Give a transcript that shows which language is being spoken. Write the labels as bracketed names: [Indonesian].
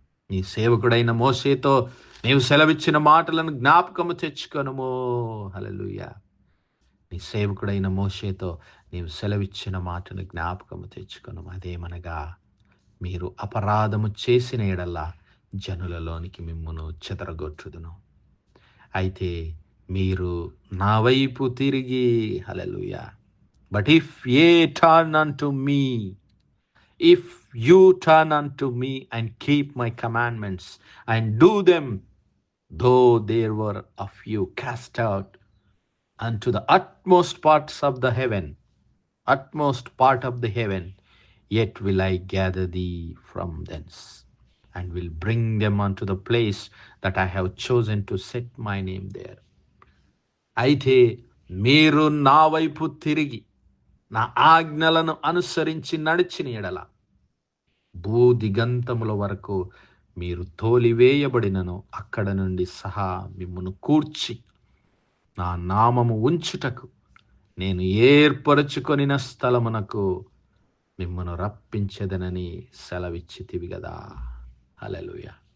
[Telugu] నీ సేవకుడైన మోషేతో నీవు సెలవిచ్చిన మాటలను జ్ఞాపకము తెచ్చుకొనుము. హల్లెలూయా. నీ సేవకుడైన మోషేతో నీవు సెలవిచ్చిన మాటను జ్ఞాపకము తెచ్చుకొనుము. అదేమనగా, మీరు అపరాధము చేసిన ఎడల జనులలోనికి మిమ్మును చెదరగొట్టుదును. అయితే మీరు నా వైపు తిరిగి, హల్లెలూయా, [English] But if ye turn unto me, if you turn unto me and keep my commandments and do them, though there were of you cast out unto the utmost parts of the heaven, utmost part of the heaven, yet will I gather thee from thence, and will bring them unto the place that I have chosen to set my name there. [Telugu] అయితే మీరు నా వైపు తిరిగి నా ఆజ్ఞలను అనుసరించి నడిచిన ఎడల భూదిగంతముల వరకు మీరు తోలివేయబడినను అక్కడ నుండి సహా మిమ్మును కూర్చి నా నామము ఉంచుటకు నేను ఏర్పరచుకొనిన స్థలమునకు మిమ్మను రప్పించెదనని సెలవిచ్చితివి గదా. హల్లెలూయా.